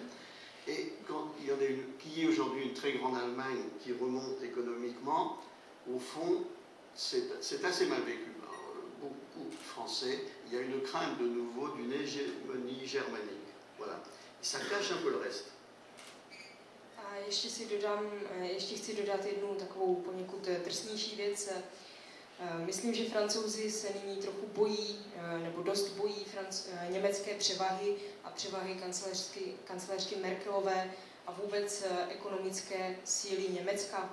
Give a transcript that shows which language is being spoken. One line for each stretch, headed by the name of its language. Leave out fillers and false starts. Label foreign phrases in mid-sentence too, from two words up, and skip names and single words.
French: Et quand il y en a une, qui est aujourd'hui une très grande Allemagne qui remonte économiquement, au fond, c'est assez mal vécu par beaucoup de Français. Il y a une crainte de nouveau d'une hégémonie germanique. Voilà. Ça cache un peu le reste.
Czech: A ještě chci dodat jednu takovou poněkud drsnější věc. Myslím, že Francouzi se nyní trochu bojí, nebo dost bojí německé převahy a převahy kancléřky Merkelové a vůbec ekonomické síly Německa.